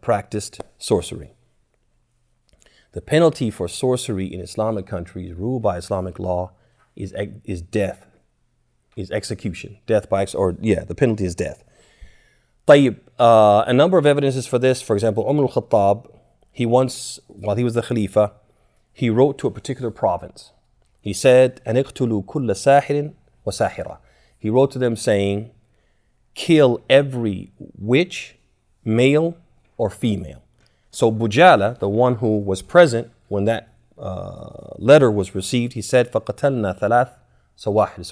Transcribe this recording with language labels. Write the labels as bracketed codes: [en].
[en] Practiced sorcery. The penalty for sorcery in Islamic countries ruled by Islamic law is death, is execution. Death by, the penalty is death. طيب, a number of evidences for this. For example, Umar al-Khattab, he once, while he was the Khalifa, he wrote to a particular province. [ar] He said, أَنِ اقْتُلُوا كُلَّ سَاحِرٍ وَسَاحِرَةٍ. [en] He wrote to them saying, kill every witch, male or female. So Bujala, the one who was present when that letter was received, he said, [ar] فَقَتَلْنَا ثَلَاث سَوَاحِرٍ.